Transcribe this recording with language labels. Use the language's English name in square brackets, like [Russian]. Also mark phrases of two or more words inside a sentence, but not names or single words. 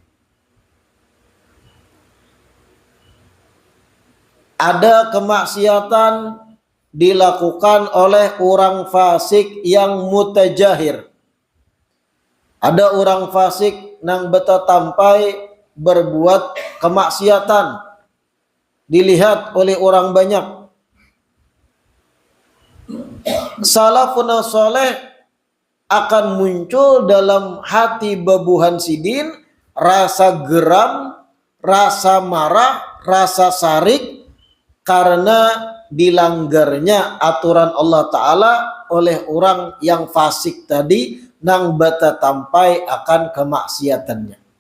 [Indonesian] Ada kemaksiatan dilakukan oleh orang fasik yang mutajahir. Ada orang fasik yang betatampai berbuat kemaksiatan, dilihat oleh orang banyak. [Arabic] سلف صالح [Indonesian] akan muncul dalam hati babuhan sidin rasa geram, rasa marah, rasa sarik karena dilanggarnya aturan Allah Ta'ala oleh orang yang fasik tadi nang bata tampai akan kemaksiatannya.